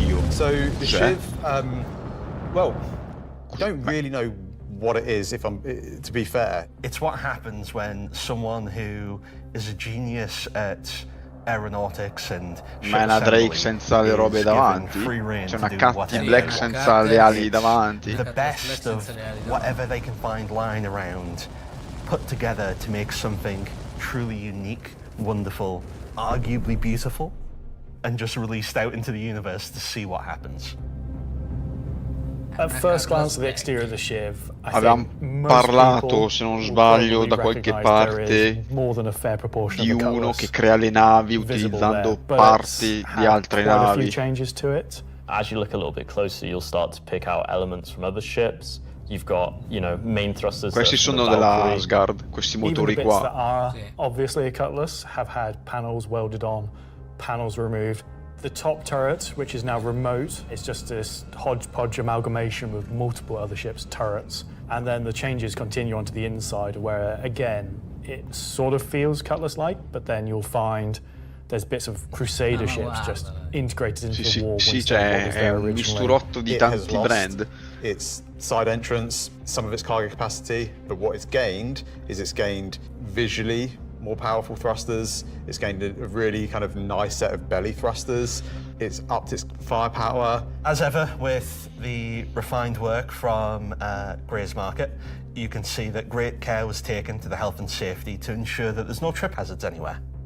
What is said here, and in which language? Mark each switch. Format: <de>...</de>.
<en>So the Shiv, well, I don't really know what it is, to be fair. It's what happens when someone who is a genius at aeronautics and</en> <it>ma è una Drake senza le robe davanti, c'è una Cat Black senza le ali davanti.</it> <en>The best of whatever they can find lying around, put together to make something truly unique, wonderful, arguably beautiful, and just released out into the universe to see what happens. At first glance at the exterior of the Shiv,</en> <it>Avevamo parlato, se non sbaglio, da qualche parte di uno che crea le navi utilizzando parti di altre navi.</it> <en>As you look a little bit closer, you'll start to pick out elements from other ships. You've got, main thrusters.</en> <it>Questi sono della Asgard, questi motori</it> <en>Even the bits</en> <it>qua.</it> <en>that are obviously a Cutlass have had panels welded on, panels removed. The top turret, which is now remote, is just this hodgepodge amalgamation with multiple other ships' turrets. And then the changes continue onto the inside where, again, it sort of feels Cutlass-like, but then you'll find there's bits of Crusader ships just integrated into the war.</en> <it>Sì, è un misturotto di tanti brand.</it> <en>Its side entrance, some of its cargo capacity, but what it's gained is it's gained visually more powerful thrusters. It's gained a really kind of nice set of belly thrusters. It's upped its firepower. As ever with the refined work from Gray's Market, you can see that great care was taken to the health and safety to ensure that there's no trip hazards anywhere.</en>